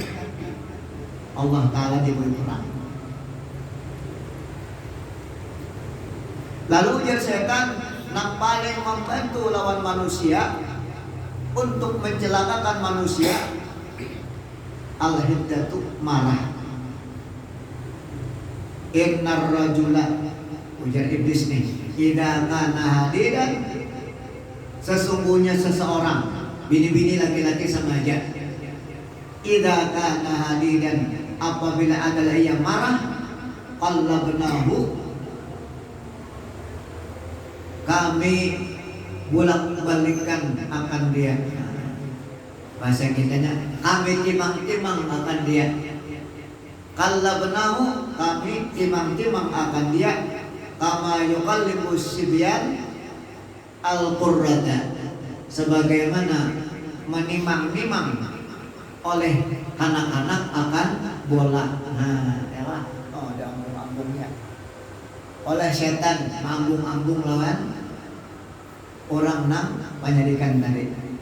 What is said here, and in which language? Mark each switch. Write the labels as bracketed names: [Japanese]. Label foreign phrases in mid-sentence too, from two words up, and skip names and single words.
[Indonesian] Allah Ta'ala diberi perang. [Banjar] Lalu ujar setan, yang paling membantu lawan manusia untuk mencelakakan manusia, al-hiddatu, marah. [Arabic] إن الرجل, [Banjar] ujar iblis nih, [Arabic] إذا كان حديدا, [Banjar] sesungguhnya seseorang, bini-bini laki-laki sama aja. [Arabic] إذا كان حديدا, [Indonesian] apabila adalah ia marah, qallabnahu, kami bolak-balikkan akan dia. Bahasa kitanya, kami timang-timang akan dia. Qallabnahu, kami timang-timang akan dia, [Arabic] كما يقلب الصبيان الكرة, [Indonesian] sebagaimana menimang-nimang oleh anak-anak akan bola. Nah, ya lah. [Banjar] Oh, ada ambung-ambungnya. Oleh setan mambung-ambung lawan orang nang penyelidikan tadi.